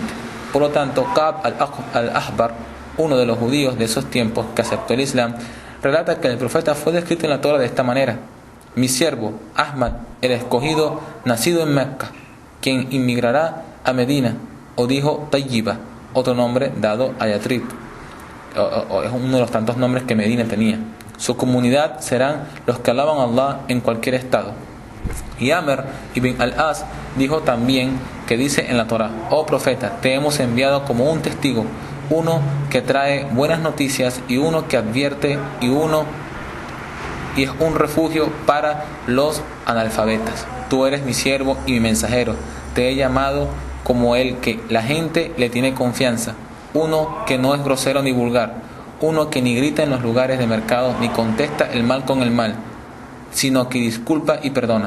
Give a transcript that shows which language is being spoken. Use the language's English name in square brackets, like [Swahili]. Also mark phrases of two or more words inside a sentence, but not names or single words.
[Spanish] Por lo tanto, Ka'b al-Ahbar, uno de los judíos de esos tiempos que aceptó el Islam, relata que el profeta fue descrito en la Torá de esta manera: mi siervo, Ahmad, el escogido, nacido en Mecca, quien inmigrará a Medina, o dijo Tayyiba, otro nombre dado a Yatrib, es uno de los tantos nombres que Medina tenía. Su comunidad serán los que alaban a Allah en cualquier estado. Y Amr ibn al-As dijo también que dice en la Torá: oh profeta, te hemos enviado como un testigo, uno que trae buenas noticias y uno que advierte y es un refugio para los analfabetas. Tú eres mi siervo y mi mensajero. Te he llamado como el que la gente le tiene confianza, uno que no es grosero ni vulgar, uno que ni grita en los lugares de mercado ni contesta el mal con el mal, sino que disculpa y perdona.